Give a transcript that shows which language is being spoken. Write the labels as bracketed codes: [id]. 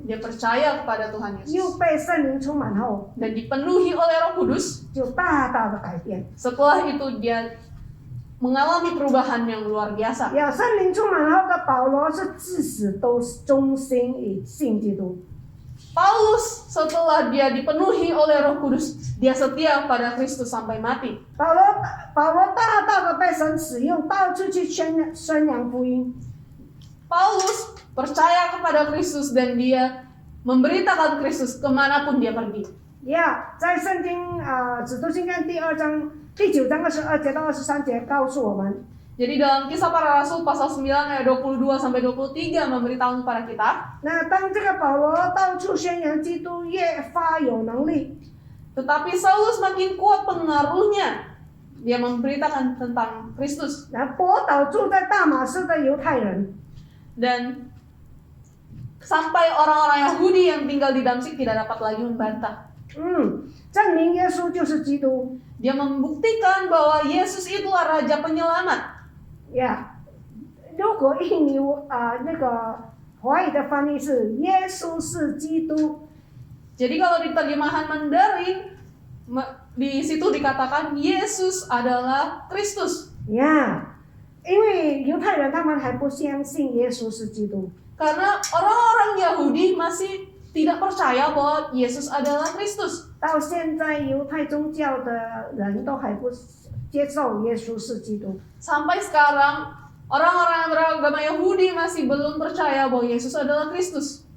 [id] Dia percaya kepada Tuhan [zh] 又 [id] Yesus [zh] 被圣灵充满后， [id] dan dipenuhi oleh Roh Kudus. [zh] 就大大的改变。 [id] Setelah itu dia mengalami perubahan yang luar biasa. [zh] 有圣灵充满后的保罗是至死都忠心以信基督。 [id] Paulus setelah dia dipenuhi oleh Roh Kudus, dia setia pada Kristus sampai mati. [zh] 保罗大大的被神使用，到处去宣扬福音。 [id] Paulus percaya kepada Kristus dan dia memberitakan Kristus kemanapun dia pergi. [zh] 在圣经使徒行传第9章22节到23节告诉我们， [id] Jadi dalam Kisah Para Rasul pasal 9 ayat 22 sampai 23 memberitahu kepada kita, [zh] 那当这个保罗到处宣扬基督，越发有能力。 [id] tetapi Saulus makin kuat pengaruhnya. Dia memberitakan tentang Kristus [zh] 来驳倒住在大马士的犹太人， [id] dan sampai orang-orang Yahudi yang tinggal di Damsyik tidak dapat lagi membantah. [zh] 证明耶稣就是基督。 [id] Dia membuktikan bahwa Yesus itulah Raja Penyelamat. [zh] 如果印尼那个华语的翻译是耶稣是基督， [id] Jadi kalau di terjemahan Mandarin di situ dikatakan Yesus adalah Kristus. [zh] 因为犹太人他们还不相信耶稣是基督， [id] Karena orang-orang Yahudi masih tidak percaya bahwa Yesus adalah Kristus. [zh] 到现在犹太宗教的人都还不接受耶稣是基督。 [id] Sampai sekarang orang-orang yang beragama Yahudi masih belum percaya bahwa Yesus adalah Kristus.